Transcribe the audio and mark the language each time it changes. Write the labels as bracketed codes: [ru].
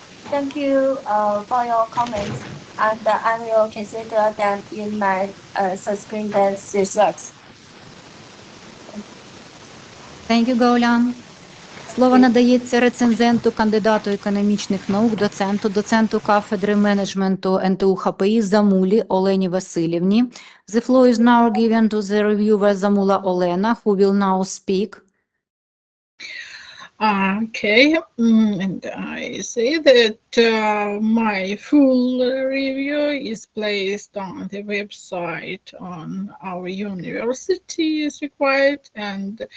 [en] Thank you for your comments, and I will consider them in my subsequent research. Thank you, Гао Лян. [uk] Слово надається рецензенту, кандидату економічних наук, доценту кафедри менеджменту НТУ ХПІ Замулі Олені Васильівні. [en] The floor is now given to the reviewer Zamula Olena, who will now speak. Okay, and I say that my full review is placed on the website on our university as required, and